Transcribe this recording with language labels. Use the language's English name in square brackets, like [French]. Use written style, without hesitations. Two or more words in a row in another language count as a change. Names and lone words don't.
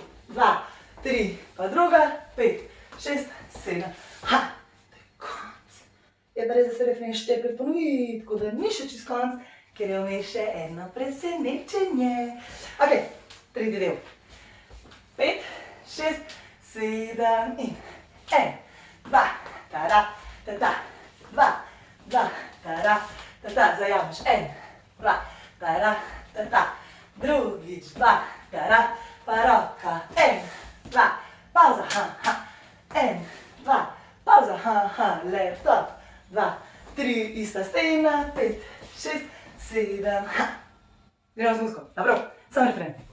[Slovenian] 2, 3, pa druga, 5, 6, 7, to je konc. Je pa res, da se refren 4 ponovi, tako da ni še čist konc, ker je vmes še eno presenečenje. Ok, tretji del. 5, 6, 7 in 1, 2, tada, tada, 2, 2, tada, tada, zajameš, 1, 2, tada, tada, drugič, 2, tada, pa roka, 1, 2, pauza, 1, 2, pauza, laptop, 2, 3, ista stena, 5, 6, 7, gremo z muziko, dobro, samo refren.